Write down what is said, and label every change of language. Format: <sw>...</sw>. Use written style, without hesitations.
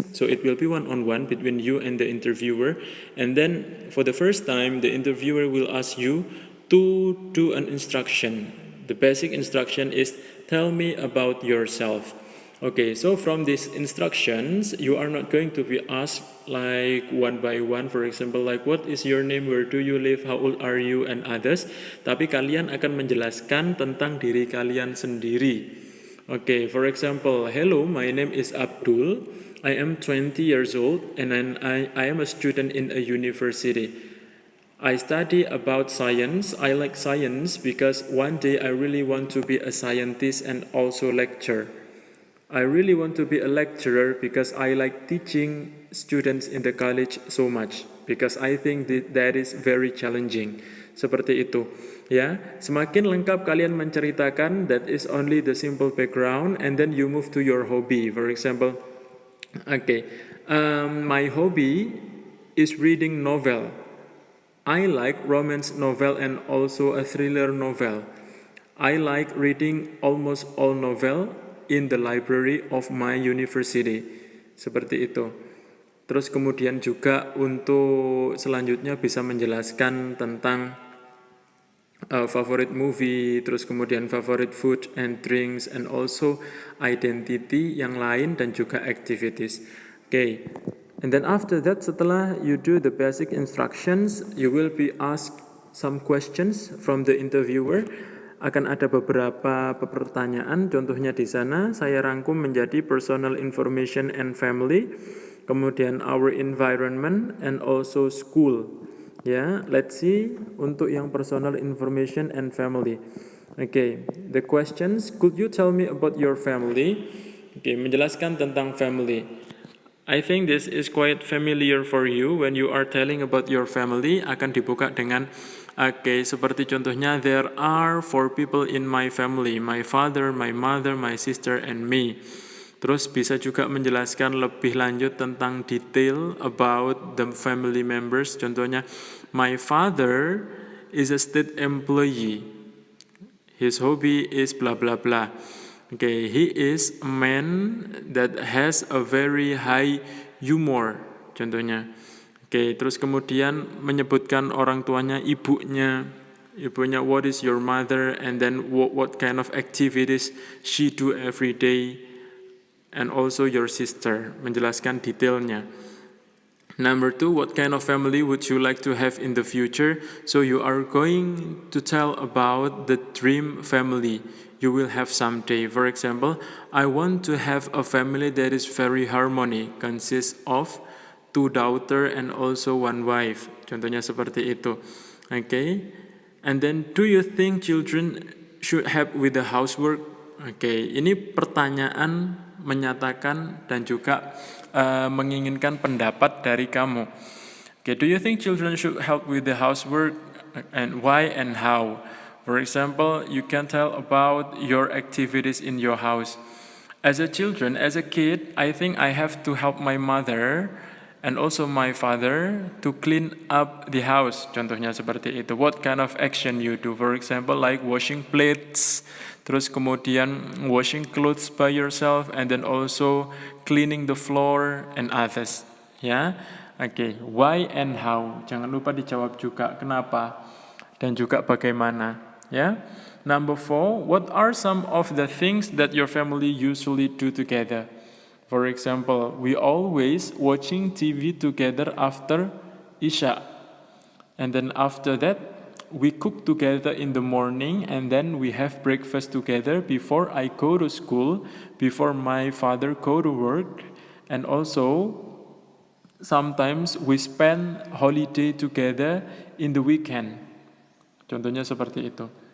<en>So it will be one-on-one between you and the interviewer. And then for the first time, the interviewer will ask you to do an instruction. The basic instruction is tell me about yourself. Okay, so from these instructions, you are not going to be asked like one by one, for example, like what is your name, where do you live, how old are you, and others.</en> <id>Tapi kalian akan menjelaskan tentang diri kalian sendiri.</id> <en>Okay, for example, hello, my name is Abdul. I am 20 years old, and I am a student in a university. I study about science. I like science because one day I really want to be a scientist and also lecture. I really want to be a lecturer because I like teaching students in the college so much, because I think that is very challenging.</en> <id>Seperti itu. Ya, semakin lengkap kalian menceritakan,</id> <en>that is only the simple background, and then you move to your hobby. For example, okay, my hobby is reading novel. I like romance novel and also a thriller novel. I like reading almost all novel in the library of my university.</en> <id>Seperti itu. Terus kemudian juga untuk selanjutnya bisa menjelaskan tentang favorite movie, terus kemudian</id> <en>favorite food and drinks, and also identity</en> <id>yang lain dan juga activities.</id> <en>Okay. And then after that,</en> <id>setelah</id> <en>you do the basic instructions, you will be asked some questions from the interviewer.</en> <id>Akan ada beberapa pertanyaan, contohnya di sana saya rangkum menjadi</id> <en>personal information and family,</en> <id>kemudian</id> <en>our environment and also school. Ya, let's see</en> <id>untuk yang</id> <en>personal information and family. Okay, the questions, could you tell me about your family? Okay,</en> <id>menjelaskan tentang</id> <en>family. I think this is quite familiar for you when you are telling about your family.</en> <id>Akan dibuka dengan</id> <en>okay,</en> <id>seperti contohnya,</id> <en>there are 4 people in my family, my father, my mother, my sister, and me.</en> <id>Terus bisa juga menjelaskan lebih lanjut tentang</id> <en>detail about the family members.</en> <id>Contohnya,</id> <en>my father is a state employee. His hobby is blah blah blah. Okay, he is a man that has a very high humor.</en> <id>Contohnya. Oke, terus kemudian menyebutkan orang tuanya, ibunya,</id> <en>what is your mother, and then what kind of activities she do every day, and also your sister,</en> <id>menjelaskan detailnya.</id> <en>Number 2, what kind of family would you like to have in the future? So you are going to tell about the dream family you will have someday. For example, I want to have a family that is very harmony, consists of 2 daughters and also 1 wife.</en> <id>Contohnya seperti itu.</id> <en>Okay. And then, do you think children should help with the housework? Okay.</en> <id>Ini pertanyaan menyatakan dan juga menginginkan pendapat dari kamu.</id> <en>Okay. Do you think children should help with the housework, and why and how? For example, you can tell about your activities in your house. As a kid, I think I have to help my mother and also my father to clean up the house.</en> <id>Contohnya seperti itu.</id> <en>What kind of action you do? For example, like washing plates,</en> <id>terus kemudian</id> <en>washing clothes by yourself, and then also cleaning the floor and others. Ya, okay. Why and how?</en> <id>Jangan lupa dijawab juga kenapa dan juga bagaimana. Ya.</id> <en>Number 4, what are some of the things that your family usually do together? For example, we always watching TV together after Isya. And then after that, we cook together in the morning, and then we have breakfast together before I go to school, before my father go to work, and also sometimes we spend holiday together in the weekend.</en> <id>Contohnya seperti itu.</id>